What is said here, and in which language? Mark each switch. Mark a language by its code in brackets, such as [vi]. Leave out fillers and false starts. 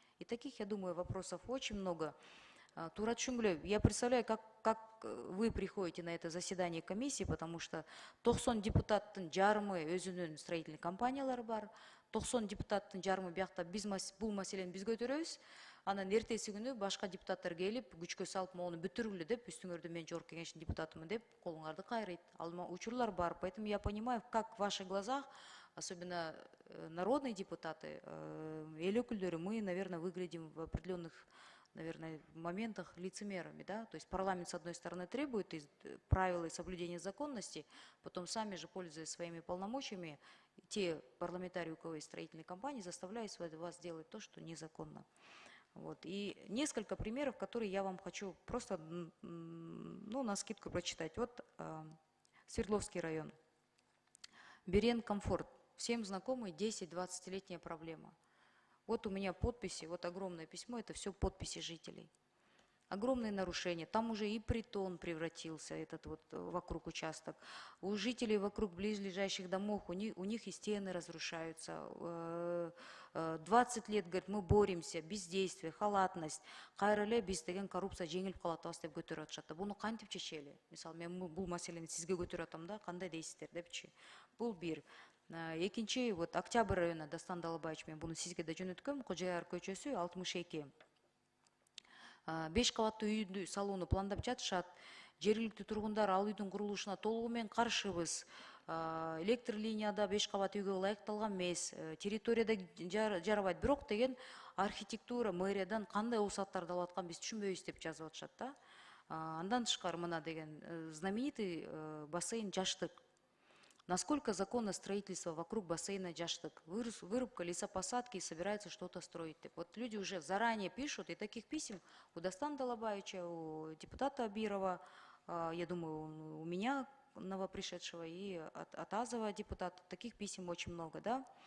[ru] И таких, я думаю, вопросов очень много. [ky] Тура түшүнгүлө, [ru] я представляю, как вы приходите на это заседание комиссии, потому что [ky] 90 депутаттын жарымы өзүнүн строительный компаниялары бар, 90 депутаттын жарымы биякта бул маселени биз көтөрөбүз, анан эртеси күнү башка депутаттар келип, күчкө салып, моуну бүтүргүлө деп, үстүңөрдө мен жогорку кеңештин депутатымын деп, колуңарды кайрыйт. Ал учурлар бар, [ru] поэтому я понимаю, как в ваших глазах, особенно народные депутаты, [ky] эл өкүлдөрү, [ru] мы, наверное, выглядим в определенных, наверное, моментах лицемерами, да, то есть парламент с одной стороны требует правил и соблюдения законности, потом сами же, пользуясь своими полномочиями, те парламентарии, у кого есть строительные компании, заставляют вас делать то, что незаконно. Вот. И несколько примеров, которые я вам хочу просто, ну, навскидку прочитать. Вот Свердловский район. Берен Комфорт. Всем знакомый 10-20-летняя проблема. Вот у меня подписи, вот огромное письмо, это все подписи жителей. Огромные нарушения. Там уже и притон превратился, этот вот вокруг участок. У жителей вокруг близлежащих домов, у них и стены разрушаются. 20 лет, говорит, мы боремся, бездействие, халатность. [ky] Кайрыле биз деген коррупция жеңилип калат деп көтөрүп атышат. Буну кантип чечели? Мисалы, мен бул маселени сизге көтөрүп атам да, кандай дейсиздер депчи. Бул бир. Экинчи, вот Октябрь району, Дастан Далбаевич, мен буну сизге да жөнөткөм, Кожояр көчөсү 62. 5 кабаттуу үйдү салууну пландап жатышат. Жергиликтүү тургундар ал үйдүн курулушуна толугу менен каршыбыз. Электр линияда 5 кабат үйгө ылайыкталган эмес. Территорияда жарабайт. Бирок деген архитектура мэриядан кандай уруксаттарды алып аткан биз түшүнбөйбүз деп жазып атышат да. Андан тышкары мына деген знаменитый бассейн Жаштык. [ru] Насколько законно строительство вокруг бассейна Джаштык? Вырубка лесопосадки и собирается что-то строить. Вот люди уже заранее пишут, и таких писем у Дастана Далабаевича, у депутата Абирова, я думаю, у меня новопришедшего, и от Азова депутата, таких писем очень много, да.